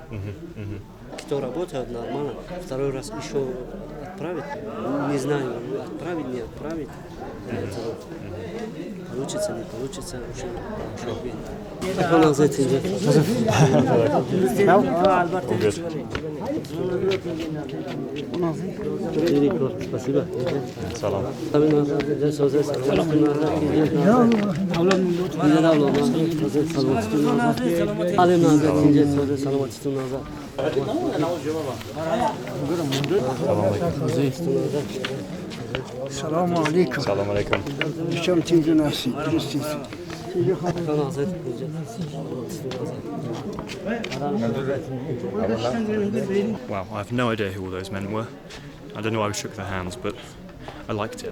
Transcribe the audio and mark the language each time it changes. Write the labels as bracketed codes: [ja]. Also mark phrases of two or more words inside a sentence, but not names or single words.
[ru] Кто работает нормально, второй раз еще отправить, не знаю, отправить, не отправить. Получится, не получится, очень Спасибо. Салам. [ar] سلام عليكم. سلام عليكم. Nişan tiydi nasi. [en] Wow, I have no idea who all those men were. I don't know why we shook their hands, but I liked it.